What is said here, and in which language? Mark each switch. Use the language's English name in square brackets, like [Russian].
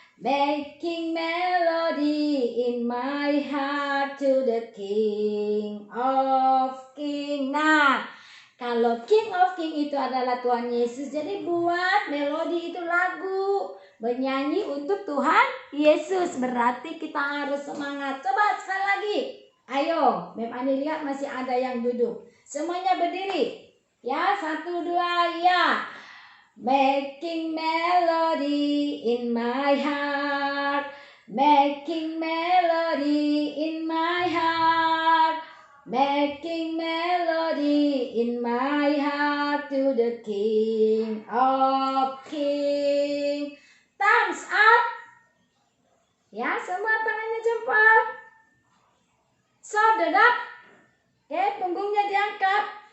[English] Making melody in my heart to the King of King. [Indonesian] Nah, kalau King of King itu adalah Tuhan Yesus, jadi buat melodi itu lagu bernyanyi untuk Tuhan Yesus. Berarti kita harus semangat. Coba sekali lagi. Ayo, Mem Ani lihat masih ada yang duduk. Semuanya berdiri. Ya, 1, 2, ya. [English] Making melody in my heart. Making melody in my heart. Making melody in my heart to the King of King. Thumbs up. [Indonesian] Ya, semua tangannya jempol. [English] Shoulder up. [Indonesian] Oke, punggungnya diangkat.